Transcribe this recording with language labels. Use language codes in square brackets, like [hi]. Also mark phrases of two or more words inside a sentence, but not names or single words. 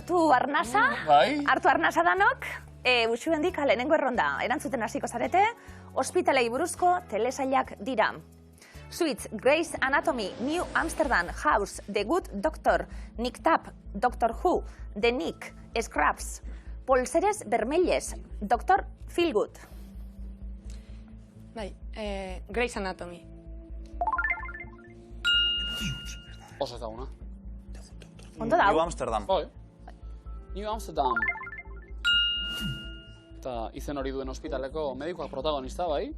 [eu] arnasa. Bai. Hartu arnasa danok. Usu hendik lehenengo erronda. Erantzuten hasiko zarete. Ospitalei buruzko telesailak dira. Suits, Grey's Anatomy, New Amsterdam, House, The Good Doctor, Nick Tap, Doctor Who, The Nick, Scraps, Polseres Vermelles, Doctor Feelgood. Bai, Grey's Anatomy. Oso ezaguna. Ondo dau. New Amsterdam. Bai. New Amsterdam. Eta izen hori duen ospitaleko medikoak protagonista, bai?